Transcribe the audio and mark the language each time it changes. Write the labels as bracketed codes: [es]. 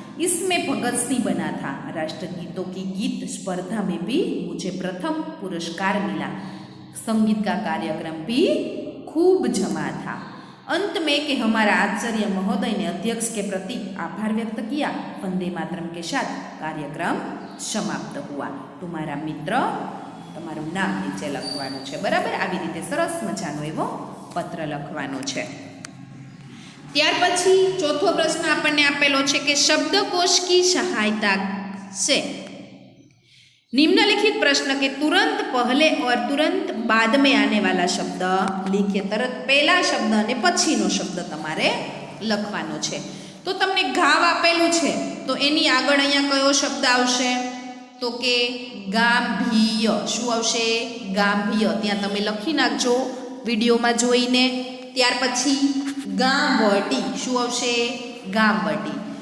[hi] इसमें भगत सिंह बना था। राष्ट्रगीतों की गीत स्पर्धा में भी मुझे प्रथम पुरस्कार मिला। संगीत का कार्यक्रम भी खूब जमा था। अंत में कि हमारा आचार्य महोदय ने अध्यक्ष के प्रति आभार व्यक्त किया। वंदे मातरम के साथ कार्यक्रम समाप्त हुआ। तुम्हारा मित्र [gu] તમારું નામ નીચે લખવાનું છે, બરાબર। આવી રીતે સરસ મજાનો એવો પત્ર લખવાનો છે। ત્યાર પછી ચોથો પ્રશ્ન આપણને આપેલો છે કે શબ્દકોશ [hi] की सहायता से निम्नलिखित प्रश्न के तुरंत पहले और तुरंत बाद में आने वाला शब्द लिखिए। [gu] तरत पहला शब्द અને પછીનો શબ્દ તમારે લખવાનો છે। તો તમને ગાવ આપેલું છે તો એની આગળ અહીંયા કયો શબ્દ આવશે? તો કે ગાંભીર્ય। શું આવશે? ગાંભીર્ય। ત્યાં તમે લખી નાખજો વિડીયોમાં જોઈને। ત્યાર પછી ગામવટી। શું આવશે? ગામવટી।